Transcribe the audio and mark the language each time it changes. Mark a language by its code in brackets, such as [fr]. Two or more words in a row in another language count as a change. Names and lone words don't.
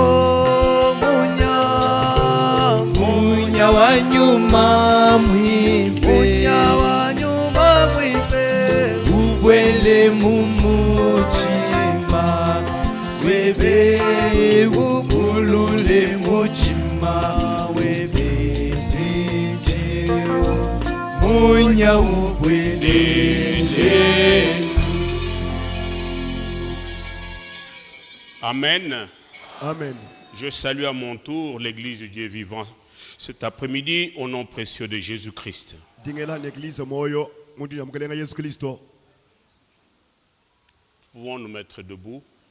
[lua] Munya wa nyuma mwimpe ubwele mumuchima webe ubulule muchima webe binje munya ubwelele. Amen. Amen. [fr] Je salue à mon tour l'église du Dieu vivant cet après-midi au nom précieux de Jésus-Christ. Pouvons nous mettre debout.